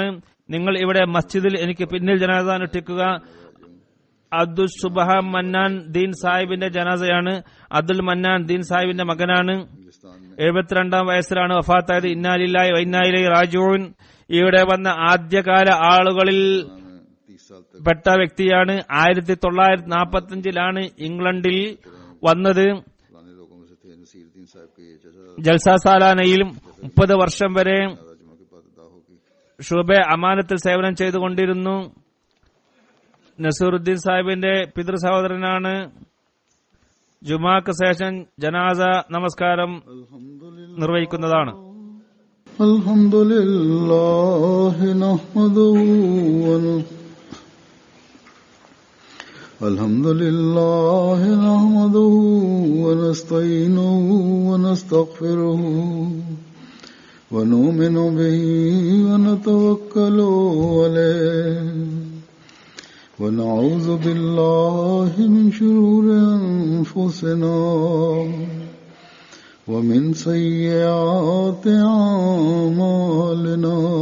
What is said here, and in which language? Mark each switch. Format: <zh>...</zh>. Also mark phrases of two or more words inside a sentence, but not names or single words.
<ml>നിങ്ങൾ ഇവിടെ മസ്ജിദിൽ എനിക്ക് പിന്നിൽ ജനാസ അനുഷ്ഠിക്കുക. അബ്ദുൽ സുബഹ മന്നാൻ ദീൻ സാഹിബിന്റെ ജനാസയാണ്. അബ്ദുൽ മന്നാൻ ദീൻ സാഹിബിന്റെ മകനാണ്. 72 വയസ്സിലാണ് വഫാത്തായത്.</ml> <ar>إنا لله وإنا إليه راجعون.</ar> <ml>ഇവിടെ വന്ന ആദ്യകാല ആളുകളിൽ</ml> <ur>30 साल तक</ur> <ml>പെട്ട വ്യക്തിയാണ്. 1945 ഇംഗ്ലണ്ടിൽ വന്നത്.</ml> <ur>पुराने लोगों में से थे। नसीरुद्दीन साहब के ये चचा</ur> <ml>ജൽസ സാലാനയിലും 30 വർഷം വരെ</ml> <ur>राजमा के बाद अदा होगी।</ur> <ml>ഷുബെ അമാനത്തിൽ സേവനം ചെയ്തുകൊണ്ടിരുന്നു. നസീറുദ്ദീൻ സാഹിബിന്റെ പിതൃ സഹോദരനാണ്. ജുമാക്ക് ശേഷം ജനാസ നമസ്കാരം നിർവഹിക്കുന്നതാണ്.</ml> <ar>الحمد لله نحمده ونستعينه ونستغفره ونؤمن به ونتوكل عليه ونعوذ بالله من شرور أنفسنا ومن سيئات أعمالنا</ar>